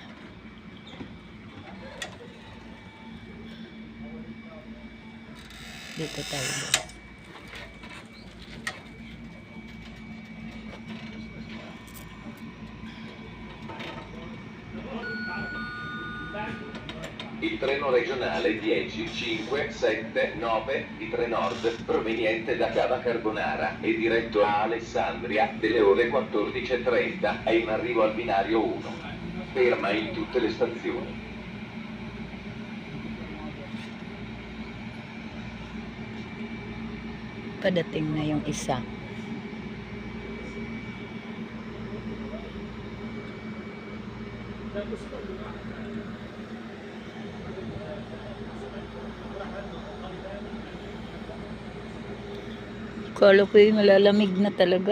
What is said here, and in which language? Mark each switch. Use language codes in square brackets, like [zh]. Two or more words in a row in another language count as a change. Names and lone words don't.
[tl] Dito tayo. [it] Il treno regionale 10, 5, 7, 9 di Trenord proveniente da Cava Carbonara e diretto a Alessandria delle ore 14:30 è in arrivo al binario 1. Ferma in tutte le stazioni. [tl] Padating na yung isa. Kala ko yung malalamig na talaga.